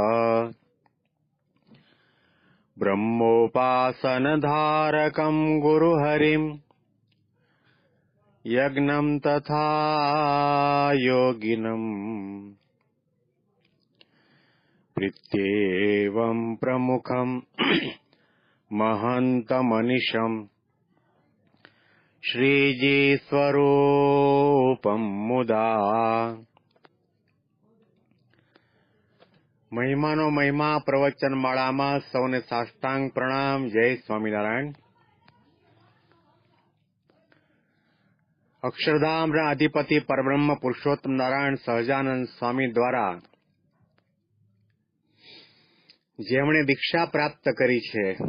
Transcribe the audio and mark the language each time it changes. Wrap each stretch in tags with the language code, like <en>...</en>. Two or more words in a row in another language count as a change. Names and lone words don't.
<sa>ब्रह्मोपासनधारकं गुरुहरिम् यज्ञं तथा योगिनम् प्रीत्येवं प्रमुखं महन्तमनिशम् श्रीजीस्वरूपं मुदा</sa> <gu>મહિમાનો મહિમા પ્રવચન માળામાં સૌને સાષ્ટાંગ પ્રણામ. જય સ્વામિનારાયણ. અક્ષરધામના અધિપતિ પરબ્રહ્મ પુરુષોત્તમ નારાયણ સહજાનંદ સ્વામી દ્વારા જેમણે દીક્ષા પ્રાપ્ત કરી છે,</gu>